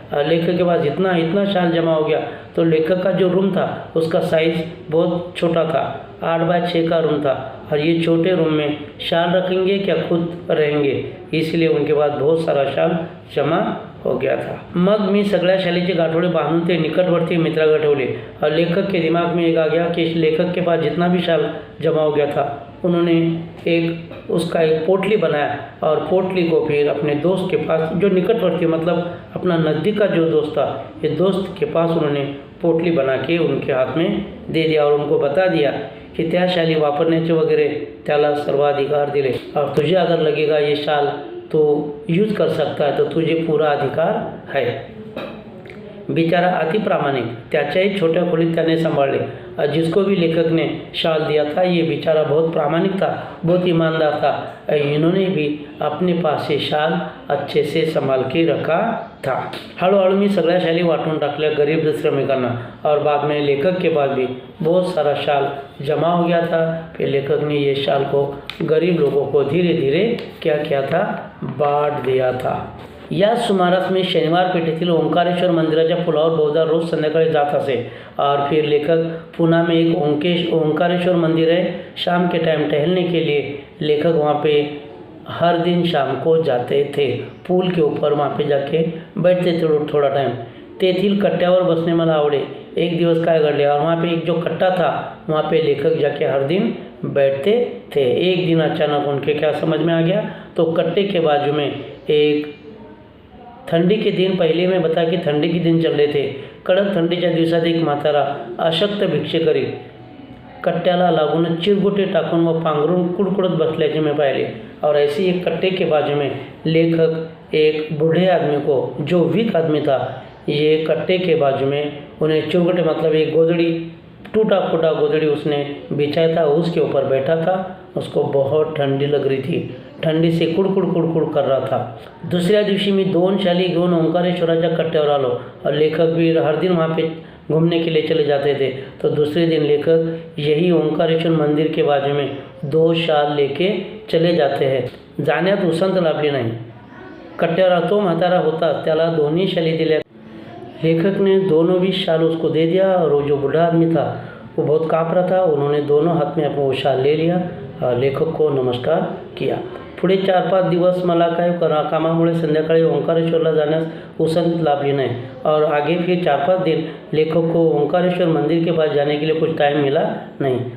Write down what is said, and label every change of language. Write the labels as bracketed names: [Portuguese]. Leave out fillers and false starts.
[Hindi] लेखक के पास इतना शाल जमा हो गया, तो लेखक का जो रूम था उसका साइज़ बहुत छोटा था, 8x6 का रूम था और ये छोटे रूम में शाल रखेंगे क्या खुद रहेंगे, इसलिए उनके पास बहुत सारा शाल जमा हो गया था। [Marathi] मग मी सगळ्या शालीचे गाठोडे बांधून ते निकटवर्ती मित्राकडे ठेवले [Hindi] और लेखक के दिमाग में एक आ गया कि लेखक के पास जितना भी शाल जमा हो गया था उन्होंने उसका एक पोटली बनाया और पोटली को फिर अपने दोस्त के पास, जो निकटवर्ती मतलब अपना नज़दीक का जो दोस्त था, ये दोस्त के पास उन्होंने पोटली बना के उनके हाथ में दे दिया और उनको बता दिया की [Marathi] त्या शाली वापरण्याचे वगैरे त्याला सर्वाधिकार दिले [Hindi] और तुझे अगर लगेगा ये शाल तो यूज कर सकता है तो तुझे पूरा अधिकार है। [Marathi] बेचारा अति प्रामाणिक, त्याच्याही छोट्या खोलीत त्याने संभाळले। [Hindi] जिसको भी लेखक ने शाल दिया था ये बेचारा बहुत प्रामाणिक था, बहुत ईमानदार था। इन्होंने भी अपने पास ये शाल अच्छे से संभाल के रखा था। [Marathi] हळूहळू मी सगळ्या शाली वाटून टाकल्या गरीब श्रमिकांना [Hindi] और बाद में लेखक के पास भी बहुत सारा शाल जमा हो गया था। फिर लेखक ने ये शाल को गरीब लोगों को धीरे धीरे क्या किया था, बांट दिया था। [Marathi] या सुमारास में शनिवार पेठेतील ओंकारेश्वर मंदिराच्या पुलावर बहुधा रोज संध्याकाळी जात असे [Hindi] और फिर लेखक पुणे में एक ओंकारेश्वर मंदिर है, शाम के टाइम टहलने के लिए लेखक वहाँ पे हर दिन शाम को जाते थे। पुल के ऊपर वहाँ पे जाके बैठते थे थोड़ा टाइम। [Marathi] तेथील कट्ट्यावर बसने मला आवडे। एक दिवस काय घडले [Hindi] और वहाँ पे एक जो कट्टा था वहाँ पे लेखक जाके हर दिन बैठते थे। एक दिन अचानक उनके क्या समझ में आ गया, तो कट्टे के बाजू में एक ठंडी के दिन, पहिले मैं बता कि ठंडी के दिन चल रहे थे, [Marathi] कडक थंडीच्या दिवसात एक म्हातारा अशक्त भिक्षेकरी कट्ट्याला लागून चिरगुटे टाकून व पांघरून कुडकुडत बसल्याचे मैं पाहिले। [Hindi] और ऐसे एक कट्टे के बाजू में लेखक एक बूढ़े आदमी को, जो वीक आदमी था, ये कट्टे के बाजू में उन्हें चिरगुटे मतलब एक गोदड़ी, टूटा फूटा गोदड़ी उसने बिछाया था, उसके ऊपर बैठा था। उसको बहुत ठंडी लग रही थी, ठंडी से कुड़कुड़ कर रहा था। [Marathi] दुसऱ्या दिवशी मी 2 शाली घेऊन ओंकारेश्वराच्या कट्ट्यावर आलो [Hindi] और लेखक भी हर दिन वहाँ पे घूमने के लिए चले जाते थे। तो दूसरे दिन लेखक यही ओंकारेश्वर मंदिर के बाजू में 2 शाल लेके चले जाते हैं। [Marathi] जाण्यात उसंत लाभली नाही। कट्ट्यावर तो म्हातारा होता, त्याला दोन्ही शाली दिल्या। [Hindi] लेखक ने दोनों भी शाल उसको दे दिया और वो जो बूढ़ा आदमी था वो बहुत काँप रहा था, उन्होंने दोनों हाथ में अपना वो शाल ले लिया और लेखक को नमस्कार किया। [Marathi] पुढे 4-5 दिवस मला काय कामामुळे संध्याकाळी ओंकारेश्वरला जाण्यास उसंत लाभली नहीं [Hindi] और आगे फिर 4-5 दिन लेखक को ओंकारेश्वर मंदिर के पास जाने के लिए कुछ टाइम मिला नहीं।